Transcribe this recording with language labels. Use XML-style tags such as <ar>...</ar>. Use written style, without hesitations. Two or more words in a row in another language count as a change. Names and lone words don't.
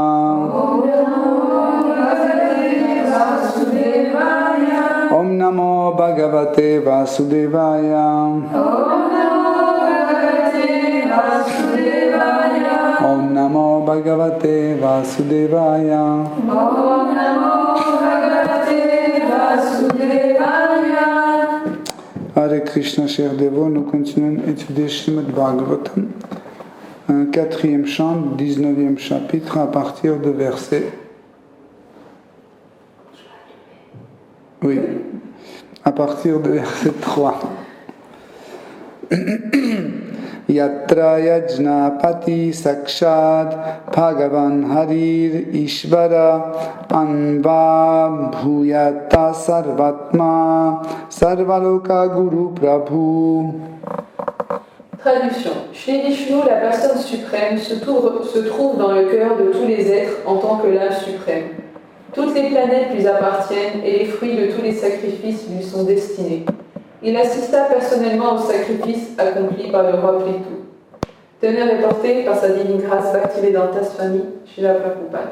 <sa>Om Namo Bhagavate Vasudevaya. Om Namo Bhagavate Vasudevaya.</sa> <fr>Hare Krishna, chers dévots, nous continuons d'étudier Srimad Bhagavatam, un 4e chant, 19e chapitre, à partir de verset. Oui, à partir de verset 3.</fr> <sa>Yatra yajnapati sakshat bhagavan harir ishvara anva bhuyata sarvatma sarvaloka guru prabhu.</sa> <fr>Traduction. Shri Vishnu, la personne suprême, se trouve dans le cœur de tous les êtres en tant que l'âme suprême. Toutes les planètes lui appartiennent et les fruits de tous les sacrifices lui sont destinés. Il assista personnellement au sacrifice accompli par le roi Plitu. Teneur est porté par sa divine grâce Bhaktivedanta Swami Srila Prabhupada.</fr>